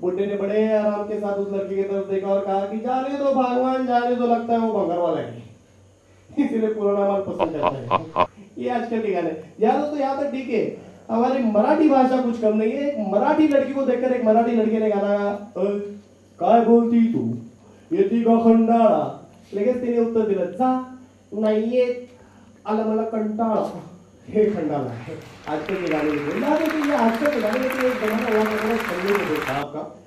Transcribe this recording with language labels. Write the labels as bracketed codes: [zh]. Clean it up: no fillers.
[hi] बुढ़े ने बड़े आराम के साथ उस लड़की की तरफ देखा और कहा कि जाने दो भगवान, जाने दो, लगता है वो भंगर वाला है, इसीलिए पुराना माल पसंद करता है। ये आजकल के गाने यार तो यहाँ तक ठीक है। हमारी मराठी भाषा कुछ कम नहीं है। एक मराठी लड़की को देखकर एक मराठी लड़के ने गाना, [mr] काय बोलती तू? येती का खंडाळा। लगेच तिने उत्तर दिलं, जा नाही येत, आलं मला कंटाळा। [hi] हे खंडाला है। आजकल के गाने आजकल के गाने में एक जमाना हुआ करता था संजय कपूर साहब का।